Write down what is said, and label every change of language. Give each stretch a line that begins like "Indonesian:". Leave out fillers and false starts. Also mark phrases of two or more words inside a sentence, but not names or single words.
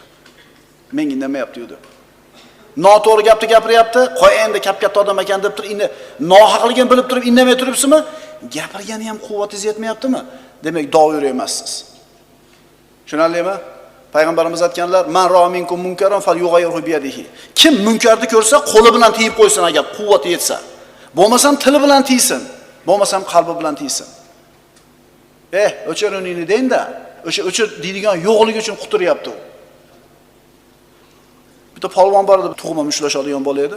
Uzbek: Men indamayapti dedi. Noto'g'ri gapni gapiryapti, qo'y endi kap-katta odam ekan deb turib, nohaqligini bilib turib indamay turibsizmi? Gapirgani ham quvvatingiz yetmayaptimi? Demak, doir emassiz. Tushunarlimi? Payg'ambarimiz aytganlar,
Arabic: "من رأى منكم منكرا فليغيره بيده."
Uzbek: Kim munkarni ko'rsa, qo'li bilan tiyib qo'ysin agar quvvati yetsa. Bo'lmasam tili bilan tiysin, bo'lmasam qalbi bilan tiysin. O'chiriningni deyinda, o'sha deydigan yo'qligi uchun quturyapti u. Bitta polvon bor edi, tug'ma mushlashadigan bola edi.